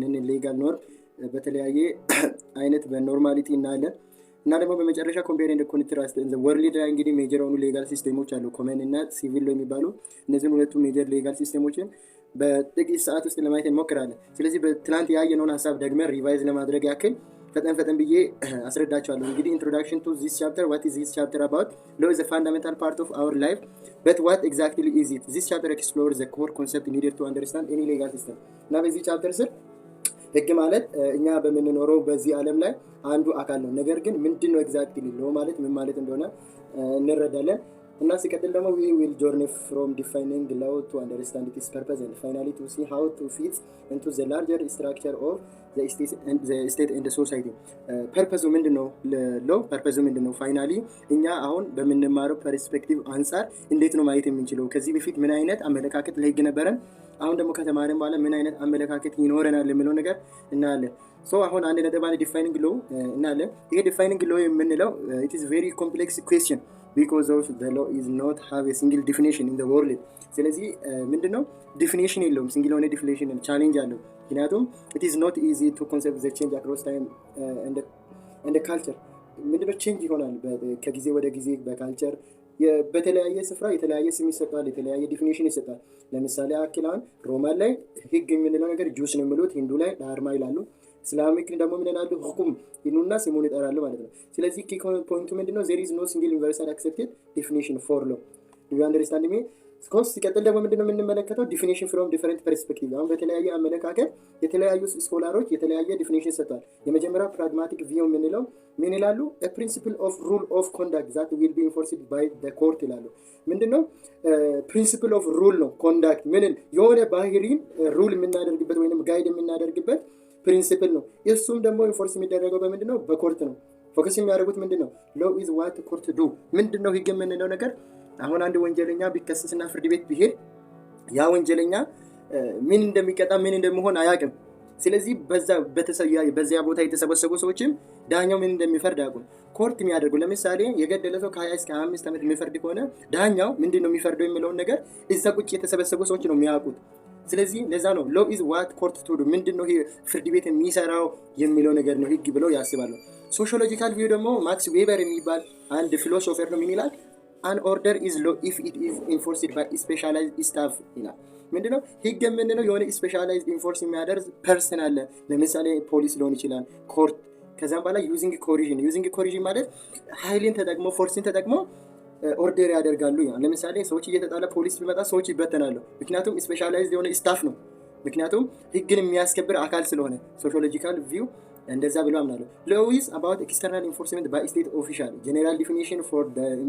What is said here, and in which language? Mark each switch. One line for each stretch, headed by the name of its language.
Amharic: ሌጋል ኖርም በተለያየ አይነት በኖርማሊቲ እናያለን። እና ደግሞ በመጨረሻ ኮምፔር ኤንድ ኮንትራስት ወርልድ ላይ እንግዲህ ሜጀር የሆኑ ሌጋል ሲስተሞች አሉ፣ ኮመን እና ሲቪል ሎ የሚባሉ። እነዚህን ሁለቱ ሜጀር ሌጋል ሲስተሞችን በጥቂት ሰዓት ውስጥ ለማየት እንሞክራለን። ስለዚህ በትላንት ያየነውን ሀሳብ ደግመን ሪቫይዝ ለማድረግ ያክል ፈጠን ብዬ አስረዳቸዋለሁ። እንግዲህ
English: ኢንትሮዳክሽን ቱ ዚስ ቻፕተር ዋት ኢዝ ዚስ ቻፕተር አባውት ሎው ኢዝ a fundamental part of our life but what exactly is it? This chapter explores the core concept needed to understand any legal system።
Amharic: እና በዚህ ቻፕተር ስር ህግ ማለት እኛ በምንኖረው በዚህ ዓለም ላይ አንዱ አካል ነው። ነገር ግን ምንድነው ኤግዛክትሊ ሎው ማለት ምን ማለት እንደሆነ እንረዳለን። እና ሲቀጥል ደግሞ
English: we will journey from defining law to understand its purpose and finally to see how to fit into the larger structure of the state and the society።
Amharic: ፐርፐዙ ምንድነው? ሎው ፐርፐዙ ምንድነው? ፋይናሊ እኛ አሁን በምንማረው ፐርስፔክቲቭ አንፃር እንዴት ነው ማየት የምንችለው? ከዚህ በፊት ምን አይነት አመለካከት ለህግ ነበረን፣ አሁን ደግሞ ከተማረን በኋላ ምን አይነት አመለካከት ይኖረናል የሚለው ነገር እናያለን። አሁን አንድ ነጥብ አንድ ዲፋይኒንግ ሎው እናያለን። ይሄ ዲፋይኒንግ ሎው የምንለው
English: it is very complex question because of the law is not have a single definition in the world።
Amharic: ስለዚህ ምንድነው ዲፊኒሽን የለውም፣ ሲንግል የሆነ ዲፊኒሽን ቻሌንጅ አለው። ምክንያቱም
English: it is not easy to concept the change across time and the culture።
Amharic: ምንድነው ቼንጅ ይሆናል ከጊዜ ወደ ጊዜ በካልቸር በተለያየ ስፍራ የተለያየ ስም ይሰጣል፣ የተለያየ ዲፊኒሽን ይሰጣል። ለምሳሌ አክላን ሮማን ላይ ህግ የምንለው ነገር ጁስ ነው የሚሉት፣ ሂንዱ ላይ ዳርማ ይላሉ፣ እስላሚክ ደግሞ ምን ይላሉ? ሁኩም ይሉና ስሙን ይጠራሉ ማለት ነው። ስለዚህ ኪ ፖይንቱ ምንድነው?
English: there is no single universal accepted definition for law። do you understand me?
Amharic: ስኮስ ሲቀጥል ደግሞ ምንድነው የምንመለከተው?
English: ዲፊኒሽን ፍሮም ዲፈረንት ፐርስፔክቲቭ።
Amharic: አሁን በተለያየ አመለካከት የተለያዩ ስኮላሮች የተለያየ ዲፊኒሽን ሰጥተዋል። የመጀመሪያው ፕራግማቲክ ቪው የምንለው ምን ይላሉ?
English: a principle of rule of conduct that will be enforced by the court
Amharic: ይላሉ። ምንድነው? ፕሪንሲፕል ኦፍ ሩል ነው። ኮንዳክት ምንን የሆነ ባህሪን ሩል የምናደርግበት ወይንም ጋይድ የምናደርግበት ፕሪንሲፕል ነው። እሱም ደግሞ ኢንፎርስ የሚደረገው በምንድነው? በኮርት ነው። ፎከስ የሚያደርጉት ምንድነው?
English: ሎው ኢዝ ዋት ኮርት ዱ።
Amharic: ምንድነው ህግ የምንለው ነገር? አሁን አንድ ወንጀለኛ ቢከሰስና ፍርድ ቤት ቢሄድ ያ ወንጀለኛ ምን እንደሚቀጣ ምን እንደሚሆን አያውቅም። ስለዚህ በዚያ ቦታ የተሰበሰቡ ሰዎችም ዳኛው ምን እንደሚፈርድ አያውቁም። ኮርት የሚያደርጉ ለምሳሌ የገደለ ሰው ከ20 እስከ 25 ዓመት የሚፈርድ ከሆነ ዳኛው ምንድነው የሚፈርደው የሚለውን ነገር እዛ ቁጭ የተሰበሰቡ ሰዎች ነው የሚያውቁት። ስለዚህ ለዛ ነው
English: ሎው ኢዝ ዋት ኮርት ቱ ዱ፣
Amharic: ምንድነው ይሄ ፍርድ ቤት የሚሰራው የሚለው ነገር ነው ህግ ብለው ያስባሉ። ሶሺዮሎጂካል ቪው ደግሞ ማክስ ዌበር የሚባል አንድ ፊሎሶፈር ነው ምን ይላል?
English: an order is law if it is enforced by specialized staff
Amharic: ይላል። ምንድነው ህግ የምንለው? የሆነ ስፔሻላይዝድ ኢንፎርስ የሚያደርግ ፐርሰን አለ። ለምሳሌ ፖሊስ ሊሆን ይችላል፣ ኮርት። ከዛም በኋላ ዩዚንግ ኮሪዥን ማለት ኃይልን ተጠቅሞ ፎርስን ተጠቅሞ ኦርደር ያደርጋሉ። ለምሳሌ ሰዎች እየተጣለ ፖሊስ ቢመጣ ሰዎች ይበተናሉ። ምክንያቱም ስፔሻላይዝድ የሆነ ስታፍ ነው። ምክንያቱም ህግን የሚያስከብር አካል ስለሆነ። ሶሺዮሎጂካል ቪው እንደዛ ብሎ አምናለሁ።
English: ሎው ኢዝ አባውት ኤክስተርናል ኢንፎርስመንት ባይ ስቴት ኦፊሻል። ጀነራል ዲፊኒሽን ፎር ዘ